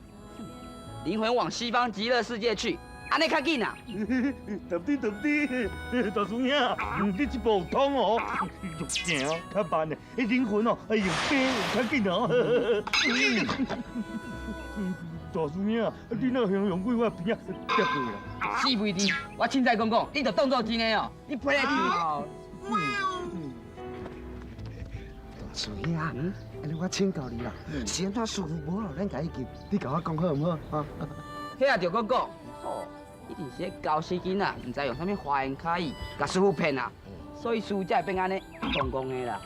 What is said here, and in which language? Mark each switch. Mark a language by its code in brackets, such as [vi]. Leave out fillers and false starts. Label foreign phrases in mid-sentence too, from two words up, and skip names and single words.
[nan] 灵魂往西方极乐世界去，安尼较紧啊。对，大叔兄，你这步有通哦，肉行较慢的，灵魂哦，用飞较紧哦。大叔兄，你那用鬼我边仔跌落啦。死袂滴，我凊彩讲，你就当作真的哦，你陪来去。大叔呀，安尼我请教你啦，是安怎师傅无好咱家己救，你甲我讲好唔好？迄也着讲，哦，一定是个搞死囡仔，唔知用啥物花言巧语，甲师傅骗啊，所以师傅才会变安尼公公的啦。